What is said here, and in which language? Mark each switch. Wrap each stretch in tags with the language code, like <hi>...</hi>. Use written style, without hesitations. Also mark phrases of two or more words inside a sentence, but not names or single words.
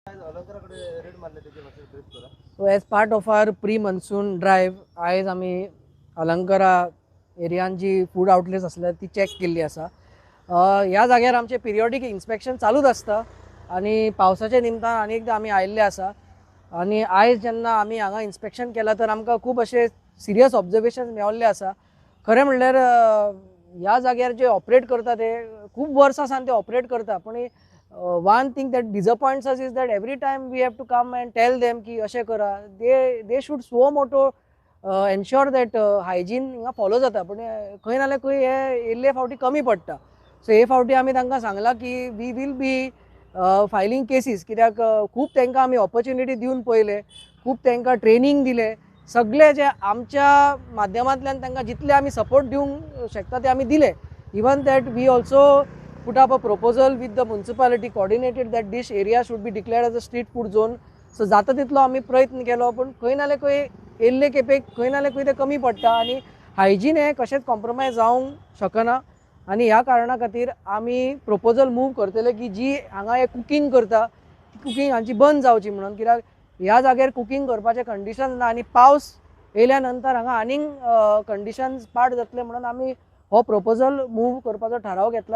<en>So as part of our pre-monsoon drive,</en> <kok>आज आम्ही अलंकारा एरियान जी</kok> <en>food outlets</en> <kok>असल्या ती चेक केल्ली आसा. ह्या जाग्यार आमचे</kok> <en>periodic inspection</en> <kok>चालूच आसता आणि पावसाच्या निमतान आनी एकदां आमी आयिल्ले आसा. आणि आयज जेन्ना आमी हांगा इन्स्पेक्शन केलां तर आमकां खूब अशे</kok> <en>serious observation</en> <kok>मेळिल्ले आसा. खरें म्हणल्यार ह्या जाग्यार जे ऑपरेट करता ते खूब वर्सां सावन ते ऑपरेट करता, पण</kok> <en>one thing that disappoints us is that every time we have to come and tell them</en> <kok>ki ashe kara,</kok> <en>they should so moto ensure that hygiene</en> <kok>हिंगा फॉलो जाता, पण खंय ना खंय हे इल्ले फावटी कमी पडटा. सो हे फावटी आमी तांकां सांगलां की</kok> <en>we will be filing cases,</en> <kok>कित्याक खूब तांकां आमी ऑपॉर्च्युनिटी दिवन पळयले, खूब तांकां ट्रेनिंग दिले, सगळे जे आमच्या माध्यमांतल्यान तांकां जितले आमी सपोर्ट दिवंक शकता ते आमी दिले.</kok> <en>even that we also put up a proposal with the municipality, coordinated that this area should be declared as a street food zone.</en> <kok>So जाता तितलो आमी प्रयत्न केलो, पण खंय ना खंय येल्ले केपेक खंय ना खंय ते कमी पडटा आणि हायजीन हे कशेंच कॉम्प्रोमायज जावंक शकना. आणि ह्या कारणा खातीर आमी</kok> <en>proposal move</en> <kok>करतले की जी हांगा हे कुकींग करता कुकींग हांची बंद जावची म्हणून, कित्याक ह्या जाग्यार कुकींग करपाचे कंडिशन्स ना आणि पावस येयल्या नंतर हांगा आनीक कंडिशन्स पाड जातले म्हणून आमी हो</kok> <en>proposal move</en> <kok>करपाचो ठराव घेतला.</kok>